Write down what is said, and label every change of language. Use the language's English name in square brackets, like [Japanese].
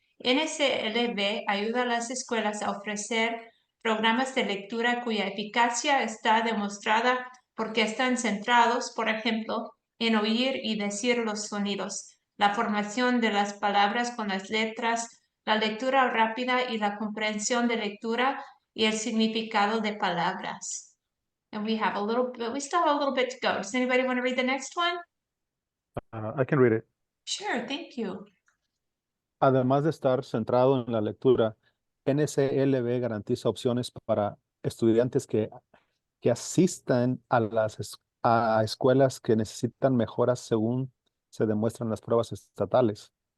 [Spanish] NCLB ayuda a las escuelas a ofrecer programas de lectura cuya eficacia está demostrada porque están centrados, por ejemplo, en oír y decir los sonidos, la formación de las palabras con las letras, la lectura rápida y la comprensión de lectura y el significado de palabras. [English] And we still have a little bit to go. Does anybody want to read the next one? I can read it. Sure, thank you. [Spanish] Además de estar centrado en la lectura, NCLB garantiza opciones para estudiantes que asistan a escuelas que necesitan mejoras según se demuestran las pruebas estatales.